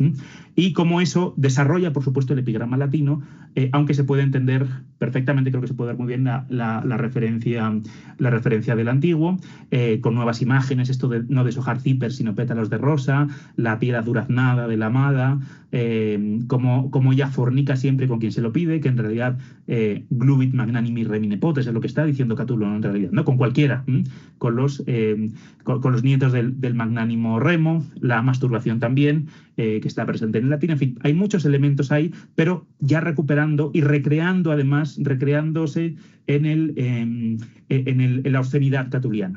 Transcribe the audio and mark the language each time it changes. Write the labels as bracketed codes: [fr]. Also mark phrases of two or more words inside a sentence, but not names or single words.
[es] Y cómo eso desarrolla, por supuesto, el epigrama latino, aunque se puede entender perfectamente, creo que se puede dar muy bien la referencia del antiguo, con nuevas imágenes, esto de no deshojar cípers sino pétalos de rosa, la piel aduraznada de la amada, como ella fornica siempre con quien se lo pide, que en realidad [la] glubit magnanimi remine potes, [es] es lo que está diciendo Catulo, ¿no? En realidad, ¿no? Con cualquiera, con los nietos del magnánimo Remo, la masturbación también, que está presente en el latín. En fin, hay muchos elementos ahí, pero ya recuperando y recreándose en la obscenidad catuliana.